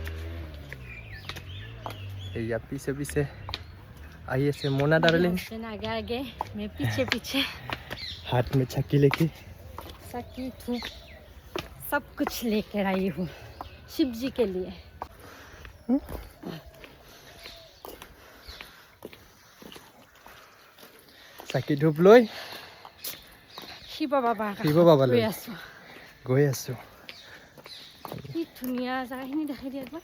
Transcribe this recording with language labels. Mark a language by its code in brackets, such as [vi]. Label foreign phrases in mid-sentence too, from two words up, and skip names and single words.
[as] এইয়া পিছে পিছে [hi] आइए से मोना डार्लिंग आगे आगे मैं पीछे पीछे हाथ में छक्की लेके सकी धूप सब कुछ लेकर आई हूँ शिव जी के लिए [as] চাকি ধূপ লৈ শিৱ বাবা গৈ আছোঁ কি ধুনীয়া জাগাখিনি দেখাই দিয়া একবাৰ